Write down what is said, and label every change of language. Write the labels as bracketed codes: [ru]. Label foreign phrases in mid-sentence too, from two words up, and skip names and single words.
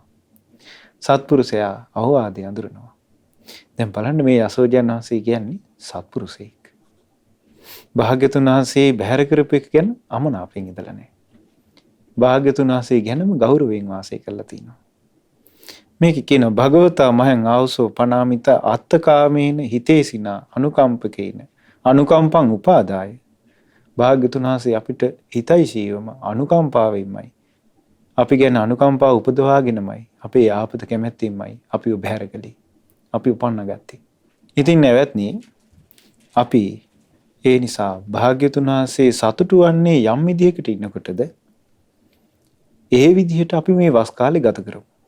[si] සත්පුරුෂයා අවවාදය අඳුරනවා. දැන් බලන්න මේ යසෝජයන් වහන්සේ කියන්නේ සත්පුරුෂයෙක්. භාග්‍යතුන් වහන්සේ බැහැර කරපු එක ගැන අමනාපෙන් ඉඳලා නැහැ. භාග්‍යතුන් වහන්සේ ගැනම ගෞරවයෙන් වාසය කරලා තිනවා. මේක කියන [pi] භගවතා මහං ආවසෝ පනාමිත අත්තකාමේන හිතේසිනා අනුකම්පකේන අනුකම්පං උපාදාය. [si] භාග්‍යතුන් වහන්සේ අපිට හිතයිශීවම අනුකම්පාවෙන්මයි. අපි ගැන අනුකම්පාව උපදවාගෙනමයි අපේ යාපත කැමැත්තෙන්මයි අපි බැහැර කළේ. අපි උපන්න ගත්තේ. ඉතින් නැවත්නි අපි ඒ නිසා භාග්‍යතුන් වහන්සේ සතුටු වන්නේ යම් විදියකට ඉන්නකොටද ඒ විදිහට අපි මේ වස් කාලේ ගත කරමු.